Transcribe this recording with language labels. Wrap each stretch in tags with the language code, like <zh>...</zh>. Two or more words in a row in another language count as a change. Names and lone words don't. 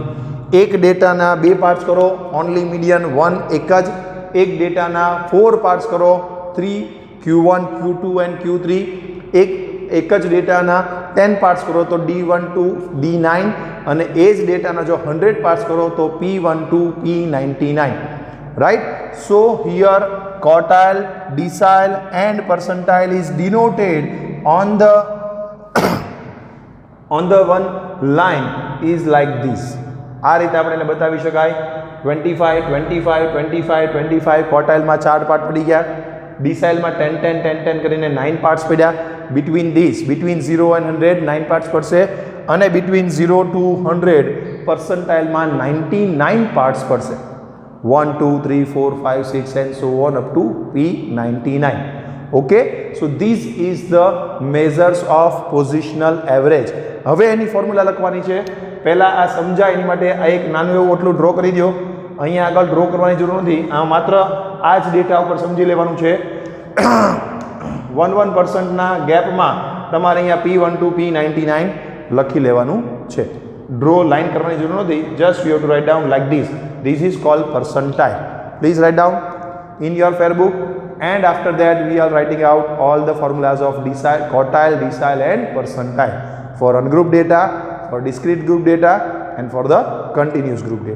<gu>એક ડેટાના 2 પાર્ટ્સ કરો,</gu> <en>only median</en> <gu>1 એક જ. એક ડેટાના 4 પાર્ટ્સ કરો, 3 Q1 Q2 એન્ડ Q3. એક જ ડેટાના 10 પાર્ટ્સ કરો તો D1 to D9, અને એ જ ડેટાના જો 100 પાર્ટ્સ કરો તો P1 to P99, right?</gu> <en>So here quartile, decile and percentile is denoted on the one line is like this.</en> <gu>આ રીતે આપણે એને બતાવી શકાય. 25 25 25 25 ક્વાર્ટાઇલમાં 4 પાર્ટ પડી ગયા, ડિસાઇલમાં 10 10 10 10 કરીને 9 પાર્ટ્સ પડ્યા.</gu> <en>between 0 and 100</en> <gu>9 પાર્ટ્સ પડશે, અને</gu> <en>between 0 to 100</en> <gu>પર્સન્ટાઇલમાં 99 પાર્ટ્સ પડશે.</gu> <en>1 2 3 4 5 6 and so on up to P99. Okay, so this is the measures of positional average.</en> <gu>હવે એની ફોર્મ્યુલા લખવાની છે. પહેલા આ સમજાય એની માટે આ એક નાનું એવું ઓટલું ડ્રો કરી દો. અહીંયા આગળ ડ્રો કરવાની જરૂર નથી, આ માત્ર આ જ ડેટા ઉપર સમજી લેવાનું છે. 1% ગેપમાં તમારે અહીંયા P1 to P99 લખી લેવાનું છે.</gu> <en>draw line</en> <gu>કરવાની જરૂર નથી,</gu> <en>just you have to write down like this. this is called percentile. Please write down in your fair book, and after that we are writing out all the formulas of decile, quartile, decile and percentile for ungrouped data, for discrete group data and for the continuous group data.</en>